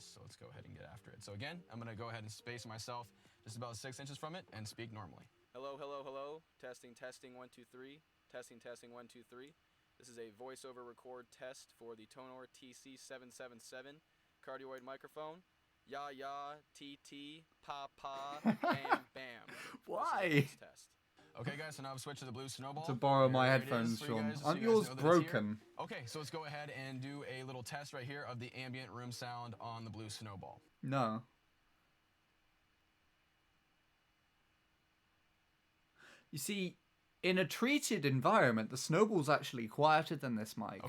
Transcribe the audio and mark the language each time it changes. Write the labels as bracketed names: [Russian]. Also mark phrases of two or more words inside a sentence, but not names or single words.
[English] So let's go ahead and get after it. So again, I'm going to go ahead and space myself just about 6 inches from it and speak normally. Hello, hello, hello. Testing, 1, 2, 3. Testing, 1, 2, 3. This is a voiceover record test for the Tonor TC777 cardioid microphone. Ya ya, TT, pa pa, bam bam. Why? Test. Okay, guys, so now I've switched to the blue snowball. To borrow my headphones, Sean. Aren't yours broken? Okay, so let's go ahead and do a little test right here of the ambient room sound on the blue snowball. No. You see, in a treated environment, the snowball's actually quieter than this mic.